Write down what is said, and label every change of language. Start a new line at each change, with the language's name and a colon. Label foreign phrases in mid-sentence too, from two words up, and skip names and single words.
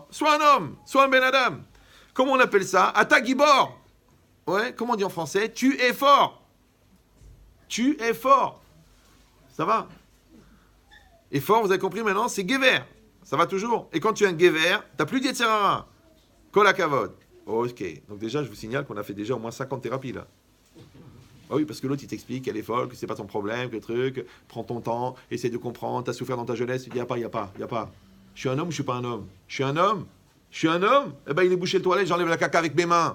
French: Sois un homme, sois un
Hebrew: בן אדם.
French: Comment on appelle ça ?
Hebrew: אתה גיבור.
French: Ouais, comment on dit en français ? Tu es fort. Tu es fort. Ça va ? Et fort, vous avez compris maintenant, c'est Gever. Ça va toujours. Et quand tu es un Gever, tu n'as plus d'
Hebrew: יצר הרע. כל הכבוד.
French: Ok. Donc déjà, je vous signale qu'on a fait déjà au moins 50 thérapies là. Ah oui, parce que l'autre, il t'explique qu'elle est folle, que c'est pas ton problème, que le truc, prends ton temps, essaie de comprendre, t'as souffert dans ta jeunesse, il dit, y a pas. Je suis un homme ou je suis pas un homme ? Je suis un homme ? Eh ben, il est bouché le toilette, j'enlève la caca avec mes mains.